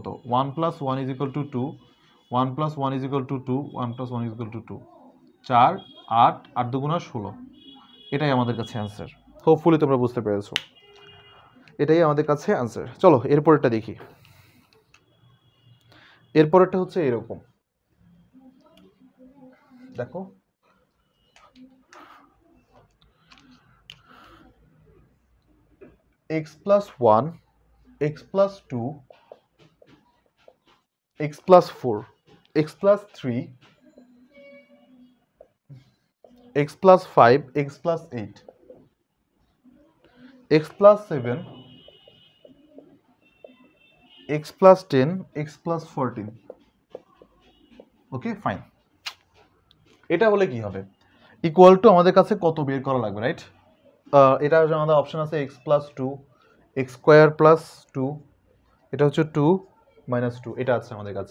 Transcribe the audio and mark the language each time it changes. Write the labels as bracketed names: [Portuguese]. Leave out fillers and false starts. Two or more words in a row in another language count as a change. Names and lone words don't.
[English] 1 plus 1 is equal to 2, 1 plus 1 is equal to 2, 1 plus 1 is equal to 2, 4 8 8 দুগুণা 16। [Bangla] এটাই আমাদের কাছে অ্যান্সার। হোপফুলি তোমরা বুঝতে পেরেছো, এটাই আমাদের কাছে অ্যান্সার। চলো এরপরেরটা দেখি। এরপরেরটা হচ্ছে এরকম, দেখো x plus 1 x plus 2 [English] x plus 4 x plus 3 x plus 5 x plus 8 x plus 7 x plus 10 x plus 14। okay fine. [Bangla] এটা হলে কি হবে? [English] equal to [Bangla] আমাদের কাছে কত বের করা লাগবে, রাইট? এটা আমাদের অপশন আছে [English] x plus 2 x square plus 2, [Bangla] এটা হচ্ছে [English] 2 minus 2, [Bangla] এটা আছে আমাদের কাছে।